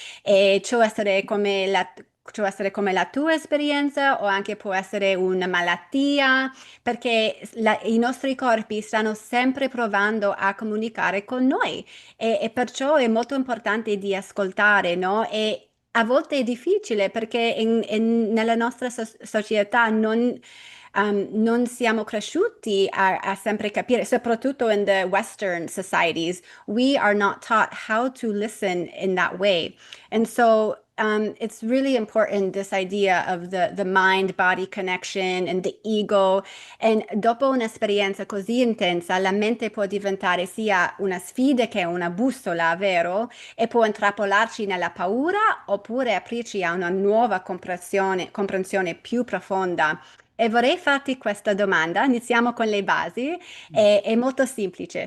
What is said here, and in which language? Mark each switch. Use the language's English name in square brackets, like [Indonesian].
[Italian] E ciò essere come la tua esperienza o anche può essere una malattia, perché i nostri corpi stanno sempre provando a comunicare con noi e perciò è molto importante di ascoltare, no? E a volte è difficile perché nella nostra società non siamo cresciuti a sempre capire, soprattutto [English] in the Western societies, we are not taught how to listen in that way. And so it's really important this idea of the mind body connection and the ego. [Italian] E dopo un'esperienza così intensa, la mente può diventare sia una sfida che una bussola, vero? E può intrappolarci nella paura oppure aprirci a una nuova comprensione più profonda. E vorrei farti questa domanda, iniziamo con le basi, è molto semplice.